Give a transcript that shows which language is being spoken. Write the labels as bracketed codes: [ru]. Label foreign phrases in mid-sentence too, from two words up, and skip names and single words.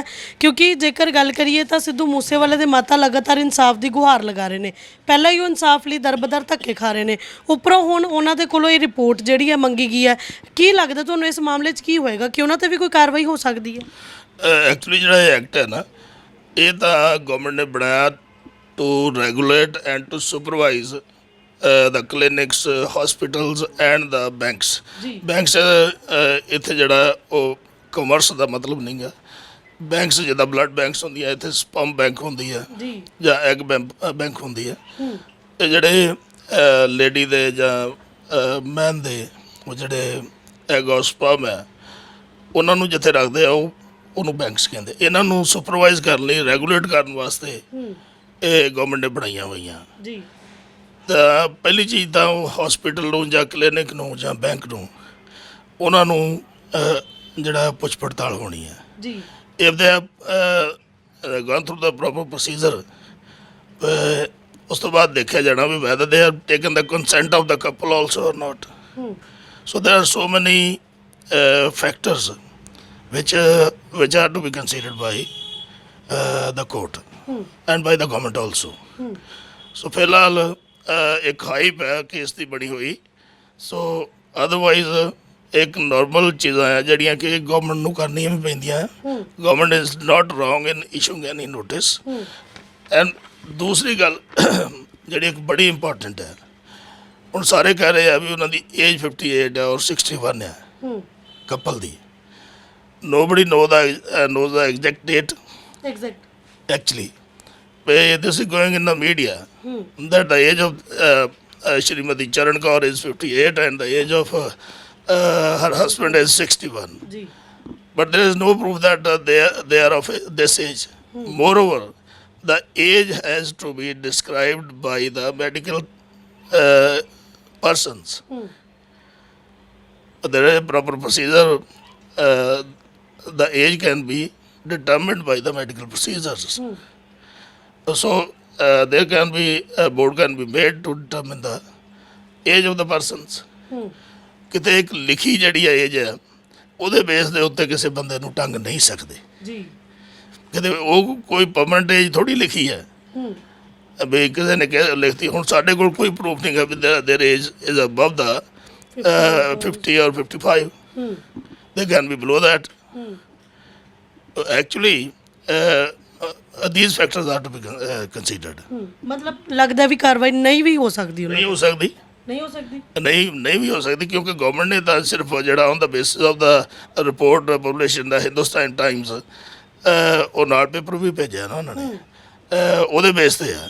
[pa] ਕਿਉਂਕਿ ਜੇਕਰ ਗੱਲ ਕਰੀਏ ਤਾਂ ਸਿੱਧੂ ਮੂਸੇਵਾਲੇ ਦੇ ਮਾਤਾ ਲਗਾਤਾਰ ਇਨਸਾਫ ਦੀ ਗੁਹਾਰ ਲਗਾ ਰਹੇ ਨੇ, ਪਹਿਲਾਂ ਹੀ ਉਹ ਇਨਸਾਫ ਲਈ ਦਰਬਦਰ ਧੱਕੇ ਖਾ ਰਹੇ ਨੇ, ਉੱਪਰੋਂ ਹੁਣ ਉਹਨਾਂ ਦੇ ਕੋਲੋਂ ਇਹ ਰਿਪੋਰਟ ਜਿਹੜੀ ਹੈ ਮੰਗੀ ਗਈ ਹੈ। ਕੀ ਲੱਗਦਾ ਤੁਹਾਨੂੰ ਇਸ ਮਾਮਲੇ 'ਚ ਕੀ ਹੋਏਗਾ ਕਿ ਉਹਨਾਂ 'ਤੇ ਵੀ ਕੋਈ ਕਾਰਵਾਈ ਹੋ ਸਕਦੀ ਹੈ? ਐਕਚੁਅਲੀ ਜਿਹੜਾ ਇਹ ਐਕਟ ਹੈ ਨਾ ਇਹ ਤਾਂ ਗਵਰਨਮੈਂਟ ਨੇ ਬਣਾਇਆ [en] to regulate and to supervise the clinics, hospitals and the banks. [pa] Banks ਇੱਥੇ ਜਿਹੜਾ ਉਹ ਕਮਰਸ ਦਾ ਮਤਲਬ ਨਹੀਂ ਗਾ। ਬੈਂਕਸ ਜਿੱਦਾਂ ਬਲੱਡ ਬੈਂਕਸ ਹੁੰਦੀਆਂ, ਇੱਥੇ ਸਪਮ ਬੈਂਕ ਹੁੰਦੀ ਹੈ ਜਾਂ ਐਗ ਬੈਂਕ ਹੁੰਦੀ ਹੈ। ਇਹ ਜਿਹੜੇ ਲੇਡੀ ਦੇ ਜਾਂ ਮੈਨ ਦੇ ਉਹ ਜਿਹੜੇ ਐਗ ਔਰ ਸਪਮ ਹੈ ਉਹਨਾਂ ਨੂੰ ਜਿੱਥੇ ਰੱਖਦੇ ਆ ਉਹਨੂੰ ਬੈਂਕਸ ਕਹਿੰਦੇ। ਇਹਨਾਂ ਨੂੰ ਸੁਪਰਵਾਈਜ਼ ਕਰਨ ਲਈ, ਰੈਗੂਲੇਟ ਕਰਨ ਵਾਸਤੇ ਇਹ ਗਵਰਨਮੈਂਟ ਨੇ ਬਣਾਈਆਂ ਹੋਈਆਂ ਜੀ। ਤਾਂ ਪਹਿਲੀ ਚੀਜ਼ ਤਾਂ ਉਹ ਹਸਪੀਟਲ ਨੂੰ ਜਾਂ ਕਲੀਨਿਕ ਨੂੰ ਜਾਂ ਬੈਂਕ ਨੂੰ ਉਹਨਾਂ ਨੂੰ ਜਿਹੜਾ ਪੁੱਛ ਪੜਤਾਲ ਹੋਣੀ ਹੈ। ਜੀ [en] if they have gone through the proper procedure, [pa] ਉਸ ਤੋਂ ਬਾਅਦ ਦੇਖਿਆ ਜਾਣਾ ਵੀ [en] whether they have taken the consent of the couple also or not. So there are so many factors which are to be considered by the court and by the government also. [pa] So ਫਿਲਹਾਲ ਇੱਕ ਹਾਈਪ ਹੈ ਕੇਸ ਦੀ ਬਣੀ ਹੋਈ। ਸੋ ਅਦਰਵਾਈਜ਼ ਇੱਕ ਨਾਰਮਲ ਚੀਜ਼ਾਂ ਆ ਜਿਹੜੀਆਂ ਕਿ ਗਵਰਨਮੈਂਟ ਨੂੰ ਕਰਨੀਆਂ ਵੀ ਪੈਂਦੀਆਂ। [en] Government is not wrong in issuing any notice. [pa] ਐਂਡ ਦੂਸਰੀ ਗੱਲ ਜਿਹੜੀ ਇੱਕ ਬੜੀ ਇੰਪੋਰਟੈਂਟ ਹੈ, ਹੁਣ ਸਾਰੇ ਕਹਿ ਰਹੇ ਆ ਵੀ ਉਹਨਾਂ ਦੀ ਏਜ 58 ਹੈ ਔਰ 61 ਹੈ ਕਪਲ ਦੀ। [en] Nobody knows the exact date ਐਗਜ਼ੈਕਟ actually. This is going in the media that the age of Shrimati Charan Kaur is 58 and the age of her husband is 61. [pa] ਜੀ [en] But there is no proof that they are of this age. Moreover, the age has to be described by the medical persons. There is a proper procedure. The age can be determined by the medical procedures. So there can be a board can be made to determine the age of the persons. [pa] ਕਿਤੇ ਇੱਕ ਲਿਖੀ ਜਿਹੜੀ ਏਜ ਹੈ ਉਹਦੇ ਬੇਸ ਦੇ ਉੱਤੇ ਕਿਸੇ ਬੰਦੇ ਨੂੰ ਟੰਗ ਨਹੀਂ ਸਕਦੇ ਜੀ। ਕਿਤੇ ਉਹ ਕੋਈ ਪਰਮਨੈਂਟ ਏਜ ਥੋੜੀ ਲਿਖੀ ਹੈ ਵੀ ਕਿਸੇ ਨੇ ਲਿਖਤੀ। ਹੁਣ ਸਾਡੇ ਕੋਲ ਕੋਈ ਪ੍ਰੂਫ ਨਹੀਂ ਹੈ ਵੀ [en] their age is above the 50 or 55. They can be below that. Actually these factors are to be considered. [pa] ਮਤਲਬ ਲੱਗਦਾ ਵੀ ਕਾਰਵਾਈ ਨਹੀਂ ਵੀ ਹੋ ਸਕਦੀ ਉਹਨਾਂ ਨਹੀਂ ਹੋ ਸਕਦੀ, ਨਹੀਂ ਹੋ ਸਕਦੀ ਨਹੀਂ ਵੀ ਹੋ ਸਕਦੀ ਕਿਉਂਕਿ ਗਵਰਨਮੈਂਟ ਨੇ ਤਾਂ ਸਿਰਫ ਜਿਹੜਾ [en] on the basis of the report publication [pa] ਦਾ ਹਿੰਦੁਸਤਾਨ ਟਾਈਮਸ ਉਹ ਨਾਲ ਪੇਪਰ ਵੀ ਭੇਜਿਆ ਨਾ ਉਹਨਾਂ ਨੇ, ਉਹਦੇ ਬੇਸ ਤੇ ਆ।